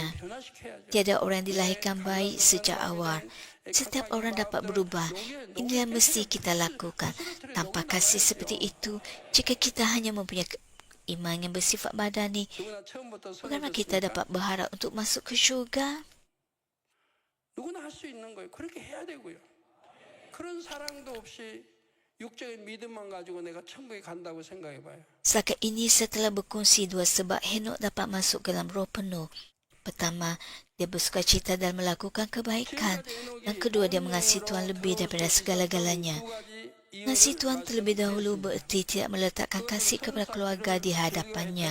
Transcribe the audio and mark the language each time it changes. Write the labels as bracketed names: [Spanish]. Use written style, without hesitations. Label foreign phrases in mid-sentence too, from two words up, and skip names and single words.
[Malay] Tiada orang yang dilahirkan baik sejak awal. Setiap orang dapat berubah. Ini yang mesti kita lakukan. Tanpa kasih seperti itu, jika kita hanya mempunyai iman yang bersifat badani, bagaimana kita dapat berharap untuk masuk ke syurga? [Korean] 누구나 할 수 있는 거예요. 그렇게 해야 되고요. 그런 사랑도 없이 육적인 믿음만 가지고 내가 천국에 간다고 생각해 봐요. [Malay] Setakat ini saya telah berkongsi dua sebab Henok dapat masuk ke dalam roh penuh. Pertama, dia bersukacita dalam melakukan kebaikan. Dan kedua, dia mengasihi Tuhan lebih daripada segala-galanya. Mengasihi Tuhan terlebih dahulu bererti tidak meletakkan kasih kepada keluarga di hadapannya.